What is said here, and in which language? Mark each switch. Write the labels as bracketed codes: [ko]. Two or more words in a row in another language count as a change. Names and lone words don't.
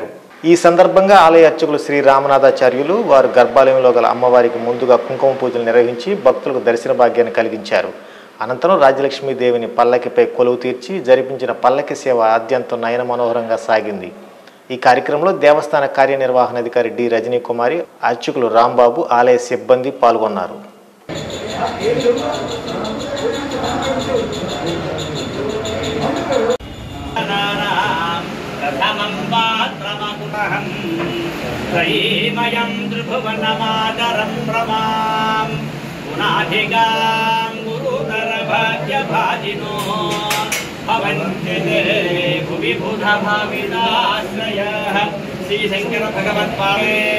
[te] ఈ సందర్భంగా ఆలయ అర్చకులు శ్రీ రామనాథాచార్యులు వారు గర్భాలయంలో గల అమ్మవారికి ముందుగా కుంకుమ పూజలు నిర్వహించి భక్తులకు దర్శన భాగ్యాన్ని కలిగించారు. అనంతరం రాజ్యలక్ష్మీదేవిని పల్లకిపై కొలువు తీర్చి జరిపించిన పల్లకి సేవ ఆద్యంతం నయన మనోహరంగా సాగింది. ఈ కార్యక్రమంలో దేవస్థాన కార్యనిర్వహణాధికారి డి రజనీ కుమారి, అర్చకులు రాంబాబు, ఆలయ సిబ్బంది పాల్గొన్నారు. [sa] त्रयीमयं त्रिभुवनमादरं प्रमां गुणाधिगां गुरुतरभाग्यभाजिनो भवन्ति भुवि बुधभाविदाश्रयः श्रीशङ्करभगवत्पादे